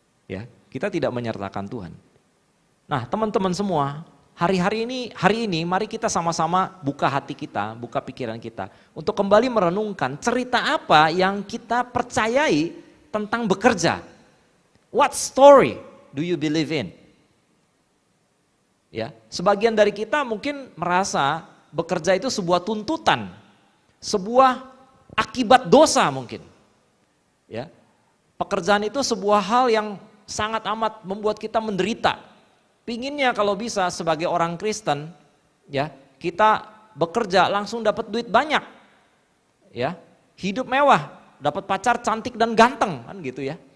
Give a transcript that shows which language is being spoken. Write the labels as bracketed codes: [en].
[id] Ya, kita tidak menyertakan Tuhan. Nah, teman-teman semua, hari ini mari kita sama-sama buka hati kita, buka pikiran kita untuk kembali merenungkan cerita apa yang kita percayai tentang bekerja. [en] What story do you believe in? [id] Ya, sebagian dari kita mungkin merasa bekerja itu sebuah tuntutan, sebuah akibat dosa mungkin. Ya. Pekerjaan itu sebuah hal yang sangat amat membuat kita menderita. Pinginnya kalau bisa sebagai orang Kristen, ya, kita bekerja langsung dapat duit banyak, ya, hidup mewah, dapat pacar cantik dan ganteng, kan gitu ya.